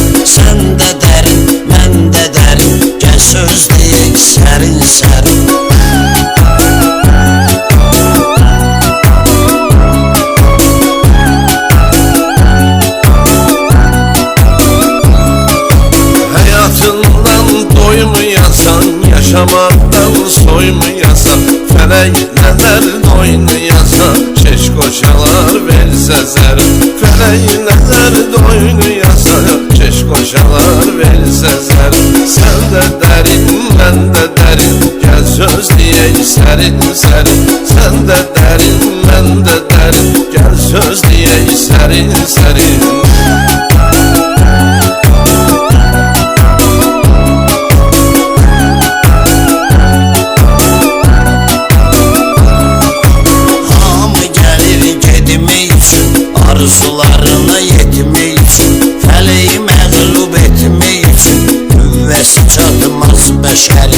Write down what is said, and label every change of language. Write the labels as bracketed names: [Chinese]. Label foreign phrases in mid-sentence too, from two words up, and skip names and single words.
[Azerbaijani] Sən də dərin, mən də dərin. Gəl söz deyək sərin, sərin. Doymayasan, [Turkish] yaşamaktan soymayasan, felek neler oynayasan, şeş koşalar verse zərin. Felek neler oynayasan, şeş koşalar verse zərin. Sen de derin, ben de derin, gel söz diyek sərin, sərin. Sen de derin, ben de derin, gel söz diyek sərin, sərin. [Azerbaijani] Arzularına yetmək üçün, fələyi məğlub etmək üçün, qüvvəsi çatmaz bəşərin.